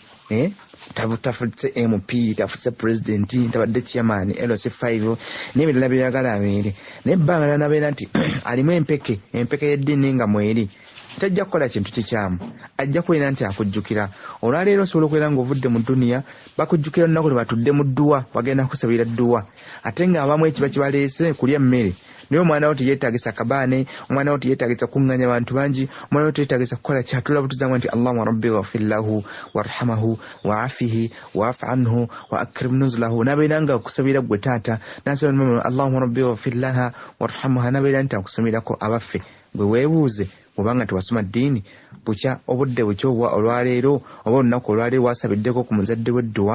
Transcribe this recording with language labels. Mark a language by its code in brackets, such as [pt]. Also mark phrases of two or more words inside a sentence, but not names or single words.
[lg] tafutse MP tafutse president tabadde chairman LC5 n'ebirala byagala abeere naye ebbanga lyanabeera nti alimu empeke y'eddiini nga mweri tajja kukola kintu kikyamu ajja kubeera nti akujjukira olwaleero osobola okubeera ng'ovudde mu duniya bakujjukira olunaku lwe batudde mu dduwa bagenda kusabira dduwa ate ng'abamu ekiba kibaleese kulya mmere naye omwana wo teyeetagisa kabaane omwana wo teyeetagisa kuŋŋanya bantu bangi omwana wo teyeetagisa kukola kyatula butuzangwa nti [ar] اللهم ربي اغفر له وارحمه وعافه واعف عنه وأكرم نزله [lg] nabeera nga akusabira gwe taata nasaba [ar] اللهم ربي اغفر لها وارحمها [lg] nabeera nti akusabirako abaffe gwe weebuuze obanga tewasoma ddiini bukya obudde bukya olwaleero oba olunaku olwaleero wasabiddeko ku muzadde w'edduwa